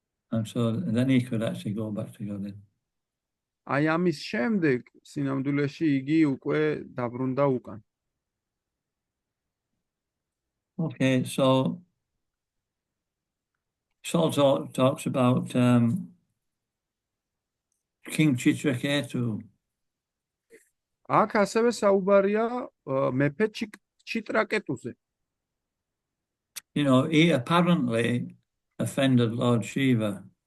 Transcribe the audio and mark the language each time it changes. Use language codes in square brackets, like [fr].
[en] And so then he could actually go back to God. [ka] აი ამის შემდეგ სინამდვილეში იგი უკვე დაბრუნდა უკან. [en] Okay, so Saul talks about King Chitraketu. [ka] აქ ასევე საუბარია მეფე ჩიტრაკეტუზე. [en] He apparently offended Lord Shiva.